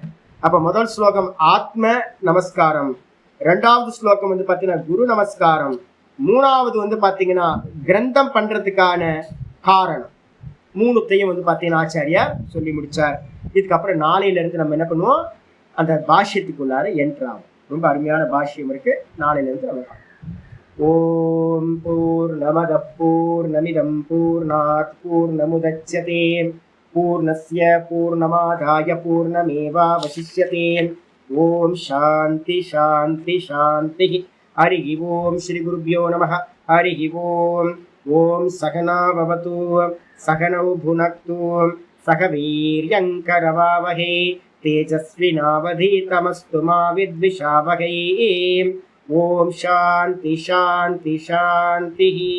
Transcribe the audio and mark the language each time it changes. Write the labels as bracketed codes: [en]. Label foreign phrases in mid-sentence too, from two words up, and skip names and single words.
[ta] அப்ப முதல் ஸ்லோகம் ஆத்ம நமஸ்காரம், ரெண்டாவது ஸ்லோகம் வந்து பாத்தீங்கன்னா குரு நமஸ்காரம், மூணாவது வந்து பாத்தீங்கன்னா கிரந்தம் பண்றதுக்கான காரணம், மூணுத்தையும் வந்து பாத்தீங்கன்னா ஆச்சாரியார் சொல்லி முடிச்சார். இதுக்கப்புறம் நாளையில இருந்து நம்ம என்ன பண்ணுவோம், அந்த பாஷ்யத்துக்குள்ளார என்ட்ராகும். ரொம்ப அருமையான பாஷ்யம் இருக்கு, நாளையில இருந்து நம்ம [sa] ओं पूर्णमदः पूर्णमिदं पूर्णात् पूर्णमुदच्यते पूर्णस्य पूर्णमादाय पूर्णमेवावशिष्यते. ओं शान्तिः शान्तिः शान्तिः. हरि ओं श्री गुरुभ्यो नमः. हरि ओं. ओं सहनाववतु सहनौ भुनक्तु सह वीर्यङ्करवावहै तेजस्विनावधीतमस्तु मा विद्विषावहै. ओं शान्तिः शान्तिः शान्तिः.